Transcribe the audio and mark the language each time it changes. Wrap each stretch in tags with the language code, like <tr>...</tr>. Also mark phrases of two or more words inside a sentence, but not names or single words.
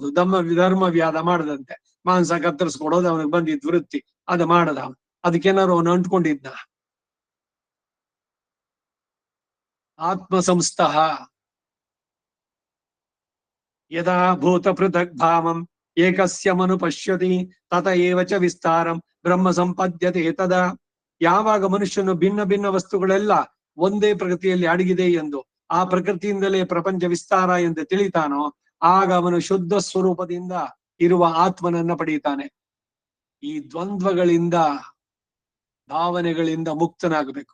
<kn>ಧರ್ಮ ವ್ಯಾದ ಮಾಡದಂತೆ ಮಾಂಸ ಕತ್ತರಿಸ್ಕೊಡೋದು ಅವನಿಗೆ ಬಂದಿದ್ ವೃತ್ತಿ. ಅದು ಮಾಡದ ಅದಕ್ಕೇನಾರು ಅವನು ಅಂಟ್ಕೊಂಡಿದ್ದ.</kn> <sa>ಆತ್ಮ ಸಂಸ್ಥಃ ಯದಾ ಭೂತ ಪೃಥಕ್ ಭಾವಂ ಏಕಸ್ಯ ಮನು ಪಶ್ಯತಿ ತತ ಏವ ಚ ವಿಸ್ತಾರಂ ಬ್ರಹ್ಮ ಸಂಪದ್ಯತೆ ತದಾ.</sa> <kn>ಯಾವಾಗ ಮನುಷ್ಯನು ಭಿನ್ನ ಭಿನ್ನ ವಸ್ತುಗಳೆಲ್ಲ ಒಂದೇ ಪ್ರಕೃತಿಯಲ್ಲಿ ಅಡಗಿದೆ ಎಂದು, ಆ ಪ್ರಕೃತಿಯಿಂದಲೇ ಪ್ರಪಂಚ ವಿಸ್ತಾರ ಎಂದು ತಿಳಿತಾನೋ ಆಗ ಅವನು ಶುದ್ಧ ಸ್ವರೂಪದಿಂದ ಇರುವ ಆತ್ಮನನ್ನ ಪಡೆಯುತ್ತಾನೆ. ಈ ದ್ವಂದ್ವಗಳಿಂದ, ಭಾವನೆಗಳಿಂದ ಮುಕ್ತನಾಗಬೇಕು.</kn>